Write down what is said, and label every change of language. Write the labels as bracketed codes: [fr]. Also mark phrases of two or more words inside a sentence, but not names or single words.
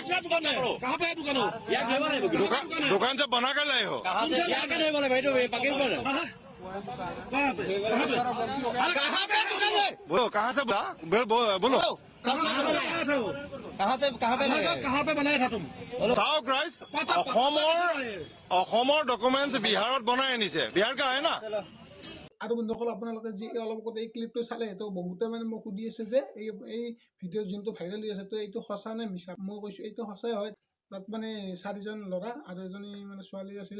[hi] कहाँ पे है दुकान? दुकान से बना कर लाए हो? कहाँ से? क्या कर रहे बोले भाई? तो पकड़ पर बोलो, कहाँ से बोलो। कहाँ पे बनाया था तुम? [as] চাওক ৰাইজ, অসমৰ ডকুমেণ্টছ বিহাৰত বনাই আনিছে। [hi] बिहार का है ना? [as] আৰু বন্ধুসকল, আপোনালোকে যি অলপ আগতে এই ক্লিপটো চালে, তো বহুতে মানে মোক সুধি আছে যে এই ভিডিঅ' যোনটো ভাইৰেল হৈ আছে, তো এইটো সঁচা নে মিছা। মই কৈছোঁ এইটো সঁচাই হয়। তাত মানে 4জন ল'ৰা আৰু এজনী মানে ছোৱালী আছিল।